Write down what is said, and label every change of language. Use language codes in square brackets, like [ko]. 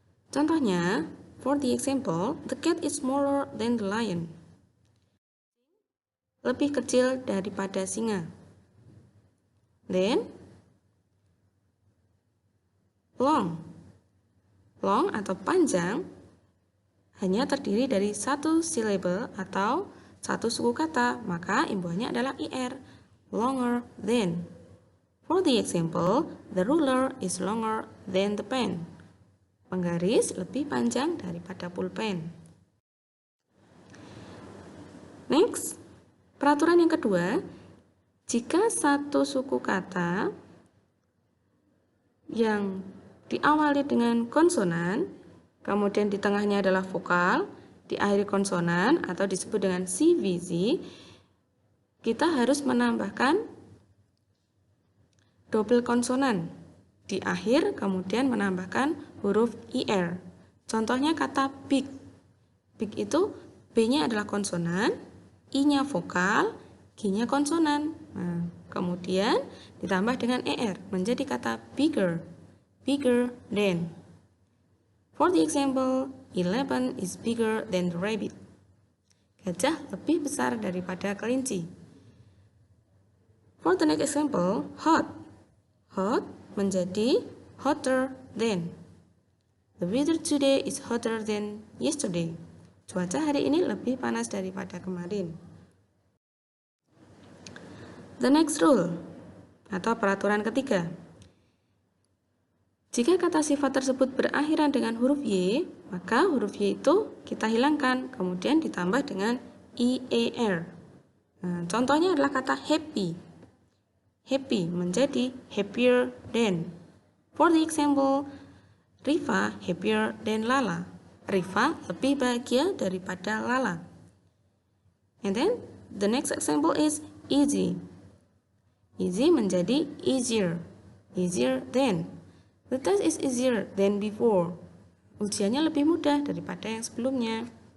[id] Contohnya, [en] for the example, the cat is smaller than the lion. [id] Lebih kecil daripada singa. [en] Then, long. [id] Long atau panjang hanya terdiri dari satu syllable atau satu suku kata, maka imbuhannya adalah IR, longer than. [en] For the example, the ruler is longer than the pen. [id] Penggaris lebih panjang daripada pulpen. Next, peraturan yang kedua, jika satu suku kata yang diawali dengan konsonan, kemudian di tengahnya adalah vokal, diakhiri konsonan atau disebut dengan CVC, kita harus menambahkan double konsonan di akhir, kemudian menambahkan huruf IR. Contohnya kata big. Big itu B-nya adalah konsonan, I-nya vokal, G-nya konsonan. Nah, kemudian ditambah dengan ER menjadi kata bigger. [en] Bigger than. For the example, 11 is bigger than the rabbit. [id] Gajah lebih besar daripada kelinci. [en] For the next example, hot. Hot [id] menjadi [en] hotter than. The weather today is hotter than yesterday. [id] Cuaca hari ini lebih panas daripada kemarin. [en] The next rule [id] atau peraturan ketiga. Jika kata sifat tersebut berakhiran dengan huruf Y, maka huruf Y itu kita hilangkan, kemudian ditambah dengan IER. Nah, contohnya adalah kata happy. Happy menjadi happier than. [en] For the example, Rifa happier than Lala. [id] Rifa lebih bahagia daripada Lala. [en] And then, the next example is easy. Easy [id] menjadi [en] easier. Easier than. The test is easier than before. [id] Ujiannya lebih mudah daripada yang sebelumnya.